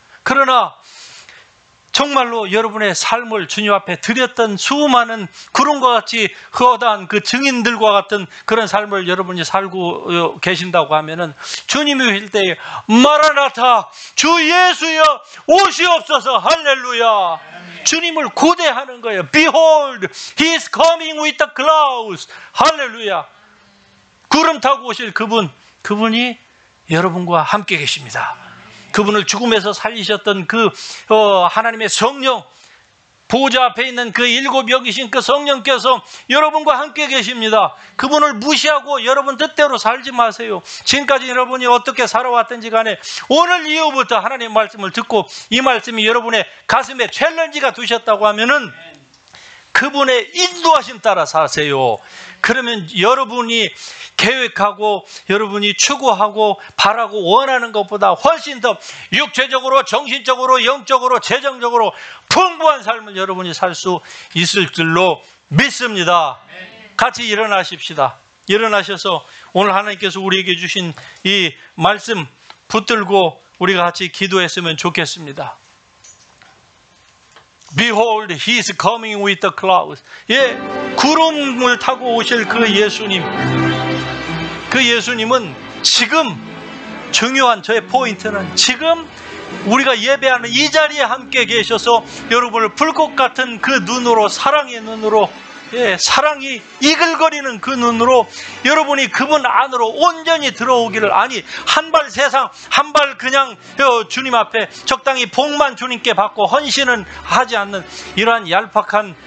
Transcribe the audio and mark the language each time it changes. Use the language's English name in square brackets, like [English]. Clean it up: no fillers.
[Korean] 그러나 정말로 여러분의 삶을 주님 앞에 드렸던 수많은 구름과 같이 허다한 그 증인들과 같은 그런 삶을 여러분이 살고 계신다고 하면은 주님이 오실 때에 마라나타, 주 예수여 오시옵소서. 할렐루야. 주님을 고대하는 거예요. [English] Behold, He is coming with the clouds. [Korean] 할렐루야. 구름 타고 오실 그분이 여러분과 함께 계십니다. 그분을 죽음에서 살리셨던 그 하나님의 성령, 보좌 앞에 있는 그 7명이신 그 성령께서 여러분과 함께 계십니다. 그분을 무시하고 여러분 뜻대로 살지 마세요. 지금까지 여러분이 어떻게 살아왔든지 간에 오늘 이후부터 하나님의 말씀을 듣고 이 말씀이 여러분의 가슴에 챌린지가 되셨다고 하면은 그분의 인도하심 따라 사세요. 그러면 여러분이 계획하고 여러분이 추구하고 바라고 원하는 것보다 훨씬 더 육체적으로, 정신적으로, 영적으로, 재정적으로 풍부한 삶을 여러분이 살 수 있을 줄로 믿습니다. 같이 일어나십시다. 일어나셔서 오늘 하나님께서 우리에게 주신 이 말씀 붙들고 우리가 같이 기도했으면 좋겠습니다. [English] Behold, He is coming with the clouds. [Korean] 예, 구름을 타고 오실 그 예수님. 그 예수님은 지금 중요한 저의 포인트는 지금 우리가 예배하는 이 자리에 함께 계셔서 여러분을 불꽃 같은 그 눈으로, 사랑의 눈으로, 예, 사랑이 이글거리는 그 눈으로 여러분이 그분 안으로 온전히 들어오기를, 아니 한 발 세상, 한 발 그냥 주님 앞에 적당히 복만 주님께 받고 헌신은 하지 않는 이러한 얄팍한